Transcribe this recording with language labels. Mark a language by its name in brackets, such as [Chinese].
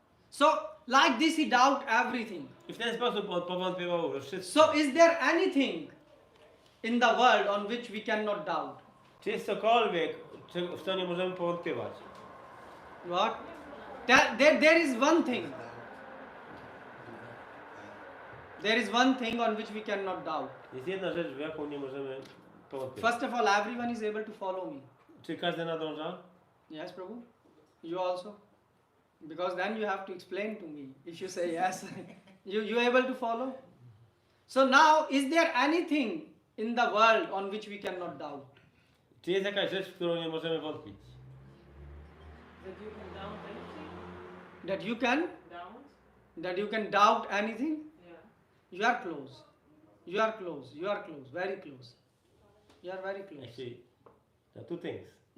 [English] So like this he doubt everything. [Polish] I w ten sposób on powątpiewał we wszystko. [English] So is there anything in the world on which we cannot doubt? [Polish] Czy jest cokolwiek, w co nie możemy powątpiewać? [English] What? There is one thing. There is one thing on which we cannot doubt. [Polish] Jest jedna rzecz, w jaką nie możemy powątpiewać. [English] First of all, everyone is able to follow me. [Polish] Czy każdy nadąża? [English] Yes, Prabhu? You also? Because then you have to explain to me. If you say yes, you able to follow? So now, is there anything in the world on which we cannot doubt? [Polish] Czy jest jakaś rzecz, w którą nie możemy wątpić? [English] That you can doubt anything? That you can? Doubt? That you can doubt anything? Yeah. You are close. You are close. You are close. Very close. You are very close. Actually, there are 2 things.